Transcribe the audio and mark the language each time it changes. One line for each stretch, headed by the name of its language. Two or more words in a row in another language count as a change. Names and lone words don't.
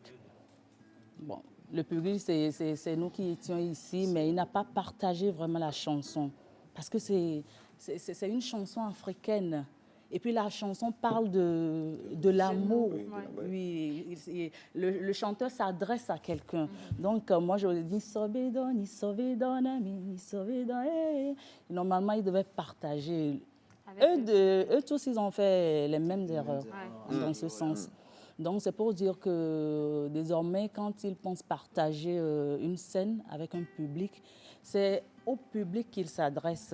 French: Bon, le public, c'est nous qui étions ici, mais il n'a pas partagé vraiment la chanson. Parce que c'est une chanson africaine. Et puis la chanson parle de l'amour. Oui, le chanteur s'adresse à quelqu'un. Donc moi, je dis ni sobedo, ni sobedo, ni sobedo. Normalement, ils devaient partager. Eux tous, ils ont fait les mêmes erreurs dans ce sens. Donc c'est pour dire que désormais, quand ils pensent partager une scène avec un public, c'est au public qu'ils s'adressent.